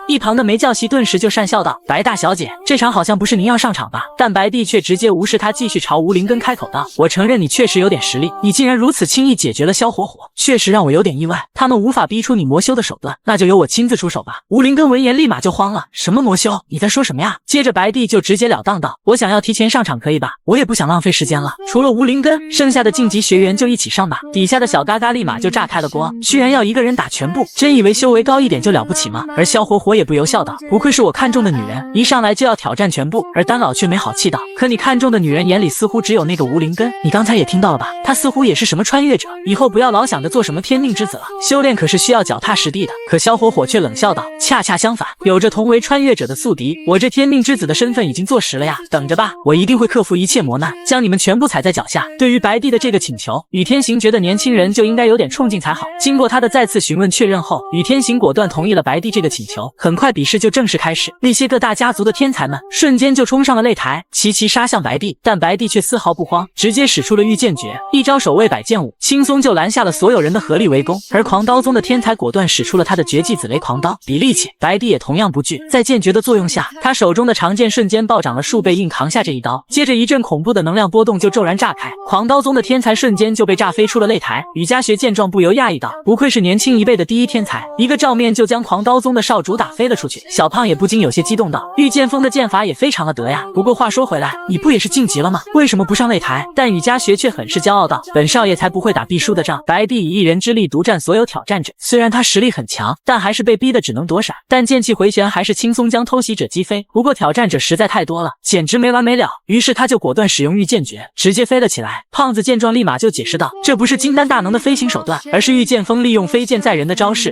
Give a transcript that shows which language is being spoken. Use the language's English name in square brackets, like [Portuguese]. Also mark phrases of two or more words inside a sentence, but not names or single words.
[Chinese] 一旁的沒教習頓時就訕笑道：白大小姐，這場好像不是您要上場吧？但白帝卻直接無視他，繼續朝無靈根開口道：我承認你確實有點實力，你竟然如此輕易解決了蕭火火，確實讓我有點意外。他們無法逼出你魔修的手段，那就由我親自出手吧。無靈根聞言立馬就慌了：什麼魔修？你在說什麼呀？接着白帝就直截了當道：我想要提前上場可以吧？我也不想浪費時間了。除了無靈根，剩下的晉級學員就一起上吧。底下的小嘎嘎立馬就炸開了鍋，居然要一個人打全部，真以為修為高一點就了不起嗎？而蕭火火也不由笑道：不愧是我看中的女人，一上來就要挑戰全部。而丹老卻沒好氣道：可你看中的女人眼裡似乎只有那個無靈根，你剛才也聽到了吧？她似乎也是什麼穿越者，以後不要老想着做什麼天命之子了，修煉可是需要腳踏實地的。可蕭火火卻冷笑道：恰恰相反，有着同為穿越者的宿敵，我這天命之子的身份已經坐實了呀，等着吧，我一定會克服一切磨難，將你們全部踩在腳下。對於白帝的這個請求，倚天行覺得年輕人就應該有點衝勁才好。經過他的再次詢問確認後，倚天行果斷同意了白帝這個請求。很快比試就正式開始，那些各大家族的天才們瞬間就衝上了擂台，齊齊殺向白帝。但白帝卻絲毫不慌，直接使出了御劍訣，一招守衛百劍舞，輕鬆就攔下了所有人的合力圍攻。而狂刀宗的天才果斷使出了他的絕技紫雷狂刀，比力氣，白帝也同樣不懼。在劍訣的作用下，他手中的長劍瞬間暴漲了數倍，硬扛下這一刀。接着一陣恐怖的能量波動就驟然炸開，狂刀宗的天才瞬間就被炸飛出了擂台。羽家學見狀不由訝異道：不愧是年輕一輩的第一天才，一個照面就將狂刀宗的少主打飛了出去。小胖也不禁有些激動道：御劍鋒的劍法也非常的得呀。不過話說回來，你不也是晉級了嗎？為什麼不上擂台？但羽家學卻很是驕傲道：本少爺才不會打必輸的仗。白帝以一人之力獨佔所有挑戰者，雖然他實力很強，但還是被逼得只能躲閃，但劍氣回旋還是輕鬆將偷襲者擊飛。不過挑戰者實在太多了，簡直沒完沒了，於是他就果斷使用御劍訣，直接飛了起來。胖子見狀立馬就解釋道：這不是金丹大能的飛行手段，而是御劍鋒利用飛劍載人的招式。